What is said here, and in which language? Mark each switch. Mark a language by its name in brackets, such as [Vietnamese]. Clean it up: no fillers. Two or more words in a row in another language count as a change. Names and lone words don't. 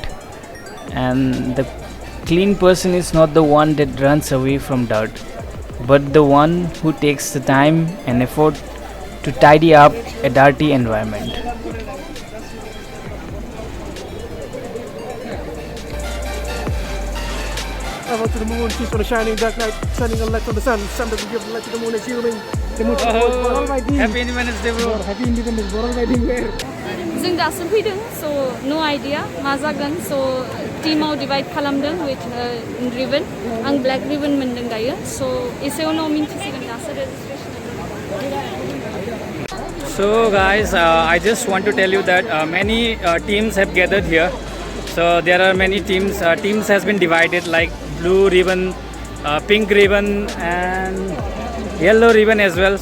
[English] And the clean person is not the one that runs away from dirt, but the one who takes the time and effort to tidy up a dirty environment. Travel to the moon, keep on the shining dark night, shining a light on the sun. Sun doesn't give the light to the moon, assuming the moon Oh, Happy Independence Day, bro. Happy Independence, Boral Riding where? [Bodo] जों दासो फैदों, [English] so no idea [Bodo] मा जागोन, so टीमाव डिवाइड खालामदों [English] with ribbon. [Bodo] आं [English] black ribbon [Bodo] मोनदों दायो, so एसे उनाव मिन्थिसिगोन दासो registration. [English] So guys, I just want to tell you that many teams have gathered here. So there are many teams. Teams has been divided like blue ribbon, pink ribbon, and yellow ribbon as well.